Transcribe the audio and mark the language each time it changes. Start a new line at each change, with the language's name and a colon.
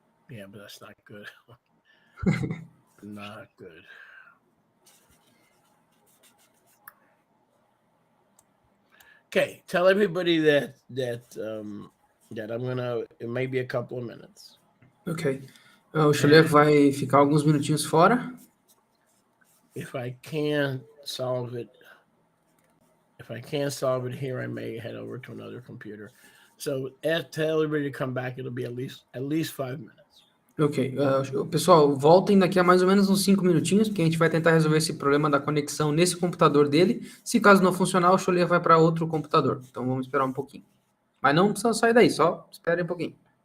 English: Yeah, but that's not good. Not good. Okay, tell everybody that I'm gonna. It may be a couple of minutes,
Portuguese: Ok. O Xulia
English: and
Portuguese: vai ficar alguns minutinhos fora.
English: if I can't solve it, if I can't solve it here, I may head over to another computer. So tell everybody to come back. It'll be at least 5 minutes. Ok.
Portuguese: Pessoal, voltem daqui a mais ou menos uns 5 minutinhos, porque a gente vai tentar resolver esse problema da conexão nesse computador dele. Se caso não funcionar, o Xulia vai para outro computador. Então vamos esperar um pouquinho. Mas não precisa sair daí, só espere um pouquinho.